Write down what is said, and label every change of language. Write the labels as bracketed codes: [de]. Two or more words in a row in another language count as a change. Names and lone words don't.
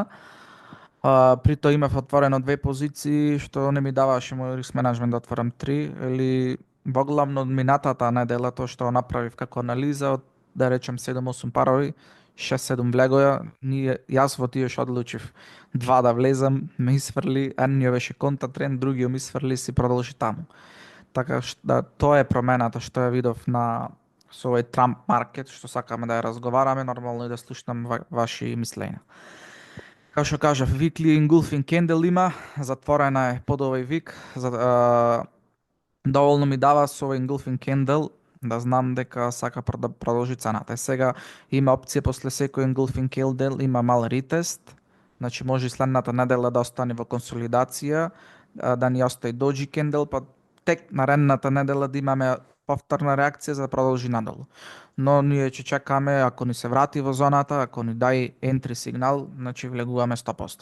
[mk] При тоа имав отворено две позиции, што не ми даваше мој риск менеджмент да отворам три, или во главно од минатата недела, тоа што направив како анализа од, да речем, 7-8 парови, 6-7 влегоја, јас во тие што одлучив два да влезам, ме исфрли, едниот беше конта тренд, другиот ми исфрли, си продолжи таму. Така да, тоа е промената што ја видов со овој Trump маркет, што сакаме да ја разговараме, нормално и да слушнам ваши мислења. Како што кажав, [en] weekly engulfing candle [mk] има, затворена е под овој вик, доволно ми дава со овој [en] engulfing candle [mk] да знам дека сака да продолжи цената. Сега има опција после секој [en] engulfing candle, [mk] има мал ретест, значи може и следната недела да остане во консолидација, да ни остави [en] doji candle, [mk] па тек наредната недела да имаме повторна реакција за да продолжи надолу. Но ние ќе чекаме, ако ни се врати во зоната, ако ни дај entry сигнал, значи влегуваме 100%.